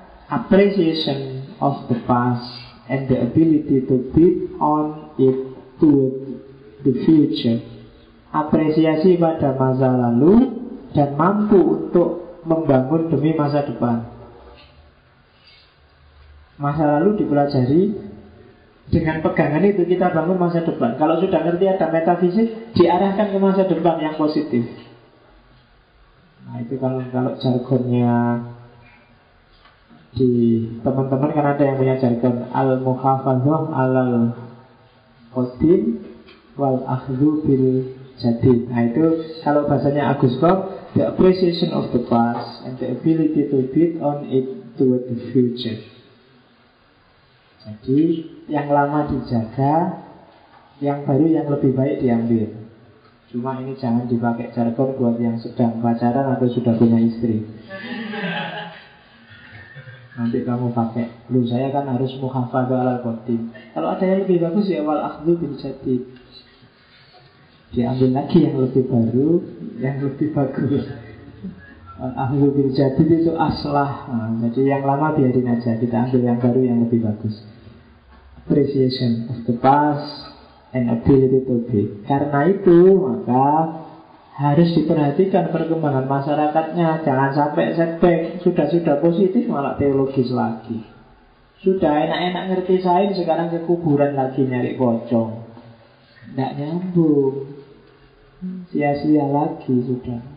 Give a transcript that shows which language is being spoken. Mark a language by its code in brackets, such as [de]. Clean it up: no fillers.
[en] Appreciation of the past and the ability to build on it to the future. [id] Apresiasi pada masa lalu dan mampu untuk membangun demi masa depan. Masa lalu dipelajari, dengan pegangan itu kita bangun masa depan. Kalau sudah ngerti ada metafisik, diarahkan ke masa depan yang positif. Nah itu kalau jargonnya di teman-teman, kan ada yang punya jargon [ar] al-muhafazah alal qadim wal akhdhu bil jadid. [id] Nah itu kalau bahasanya Agus Kok, [en] the appreciation of the past and the ability to build on it toward the future. [id] Jadi yang lama dijaga, yang baru yang lebih baik diambil. Cuma ini jangan dipakai jargon buat yang sedang pacaran atau sudah punya istri. Nanti kamu pakai, lu saya kan harus [ar] muhafadzah alal qadim. [id] Kalau ada yang lebih bagus ya [ar] wal akhdhu bil jadid. [id] Diambil lagi yang lebih baru, yang lebih bagus. [ar] Wal akhdhu bil jadid [id] itu aslah. Nah, jadi yang lama biarin aja, kita ambil yang baru yang lebih bagus. [en] Appreciation of the past and ability to be. [id] Karena itu maka harus diperhatikan perkembangan masyarakatnya, jangan sampai setback. Sudah positif malah teologis lagi. Sudah enak-enak ngerti sains, sekarang ke kuburan lagi nyari pocong. Tidak nyambung. Sia-sia lagi sudah.